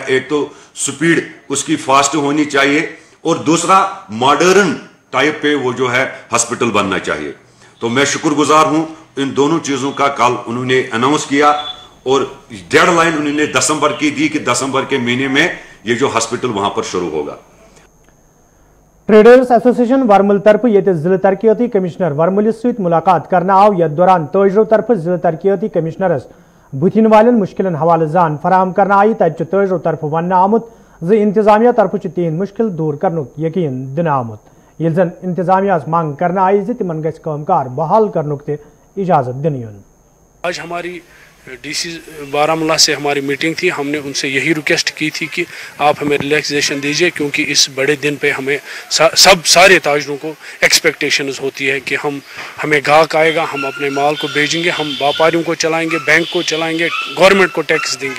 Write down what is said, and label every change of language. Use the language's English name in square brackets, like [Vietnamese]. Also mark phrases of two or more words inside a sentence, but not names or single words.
[Urdu] ایک تو سپیڈ اس کی فاسٹ ہونی چاہیے اور دوسرا [English] modern type [Urdu] پہ وہ جو ہے ہاسپٹل بننا چاہیے. تو میں شکر گزار ہوں ان دونوں چیزوں کا. کل انہوں نے اناؤنس کیا اور ڈیڈ لائن انہوں نے دسمبر کی دی کہ دسمبر کے مہینے میں یہ جو ہاسپٹل وہاں پر شروع ہوگا. [English] traders association [Kashmiri] ورمل طرف یہ ضلع ترقیاتی کمشنر ورملس ست ملاقات کرنا آو. یتھ دوران تاجرو طرف ضلع ترقیاتی کمشنرس بتھن والن مشکلن حوالہ زان فراہم کرنا آئی. تتہ تاجرو طرف ون آمت ز انتظامیہ طرف تہند مشکل دور کرنک یقین دن آمت. یل زن انتظامیہ مانگ کرنا آئی ز تمن گژھِ کام کار بحال کرنک تہ اجازت دن یون. [Urdu] آج ہماری ڈی سی بارہمولہ سے ہماری میٹنگ تھی. ہم نے ان سے یہی ریکویسٹ کی تھی کہ آپ ہمیں ریلیکسیشن دیجئے, کیونکہ اس بڑے دن پہ ہمیں سارے تاجروں کو ایکسپیکٹیشنز ہوتی ہے کہ ہمیں گاہک آئے گا, ہم اپنے مال کو بیچیں گے, ہم व्यापारियों کو چلائیں گے, بینک کو چلائیں گے, گورنمنٹ کو ٹیکس دیں گے.